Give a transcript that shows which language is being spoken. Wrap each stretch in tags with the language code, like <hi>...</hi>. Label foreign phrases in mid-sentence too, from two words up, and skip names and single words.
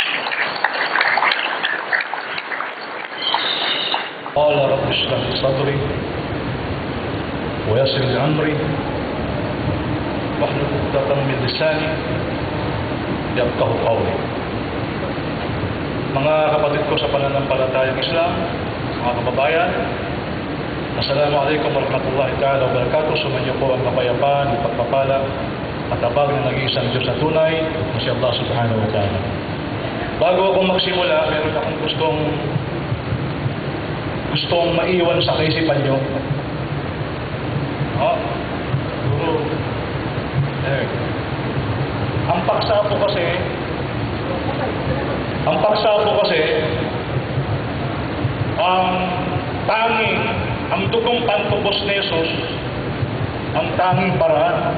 <ar>قال رب اشرح لي صدري ويسر لي امري واحلل عقدة من لساني يفقهوا قولي.</ar> <tl>Mga kapatid ko sa pananampalatayang Islam, mga kababayan,</tl> <ar>السلام عليكم ورحمة الله تعالى وبركاته.</ar> <tl>Sumainyo po ang kapayapaan, pagpapala at abag ng nag-iisang Diyos na tunay na si Allah</tl> <ar>سبحانه وتعالى.</ar> <tl>Bago ako magsimula, meron akong gustong maiwan sa kaisipan nyo. Siguro. Ang paksa po kasi, ang Dugong Pantubos ni Jesus, ang tanging paraan.</tl>